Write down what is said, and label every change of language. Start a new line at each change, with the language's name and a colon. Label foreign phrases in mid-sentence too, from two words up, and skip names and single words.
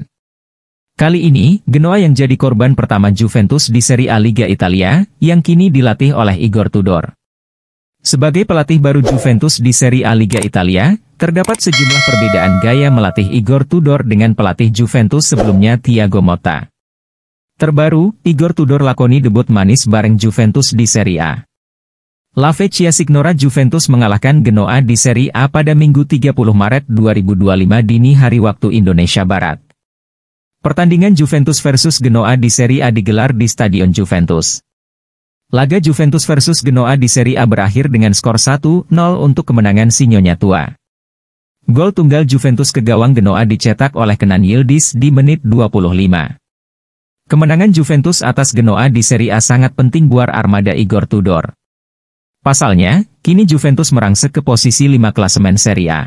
Indonesian: Kali ini, Genoa yang jadi korban pertama Juventus di Serie A Liga Italia, yang kini dilatih oleh Igor Tudor. Sebagai pelatih baru Juventus di Serie A Liga Italia, terdapat sejumlah perbedaan gaya melatih Igor Tudor dengan pelatih Juventus sebelumnya Thiago Motta. Terbaru, Igor Tudor lakoni debut manis bareng Juventus di Serie A. La Vecchia Signora Juventus mengalahkan Genoa di Serie A pada Minggu 30 Maret 2025 dini hari waktu Indonesia Barat. Pertandingan Juventus versus Genoa di Serie A digelar di Stadion Juventus. Laga Juventus versus Genoa di Serie A berakhir dengan skor 1-0 untuk kemenangan si Nyonya Tua. Gol tunggal Juventus ke gawang Genoa dicetak oleh Kenan Yildiz di menit 25. Kemenangan Juventus atas Genoa di Serie A sangat penting buat armada Igor Tudor. Pasalnya, kini Juventus merangsek ke posisi 5 klasemen Serie A.